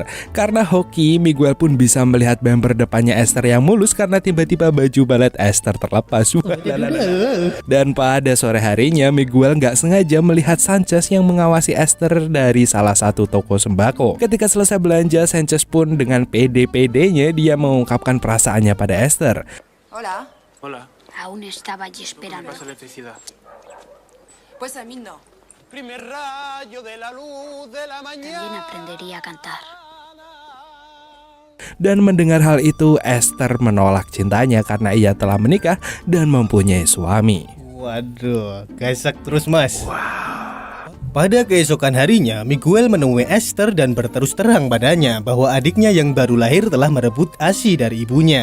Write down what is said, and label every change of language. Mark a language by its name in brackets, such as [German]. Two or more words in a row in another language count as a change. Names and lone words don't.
[Indonesian] Karena hoki, Miguel pun bisa melihat bumper depannya Esther yang mulus karena tiba-tiba baju balet Esther terlepas. Dan pada sore harinya, Miguel nggak sengaja melihat Sanchez yang mengawasi Esther dari salah satu toko sembako. Ketika selesai belanja, Sanchez pun dengan pede-pedenya dia mengungkapkan perasaannya pada Esther. [Spanish] Hola. Hola, Aún estaba allí esperando. pasa electricidad. Pues a mí no. Primer rayo de la luz de la También mañana. aprendería a cantar. [Indonesian] Dan mendengar hal itu, Esther menolak cintanya karena ia telah menikah dan mempunyai suami. Waduh, gasak terus mas. Pada keesokan harinya, Miguel menemui Esther dan berterus terang padanya bahwa adiknya yang baru lahir telah merebut ASI dari ibunya.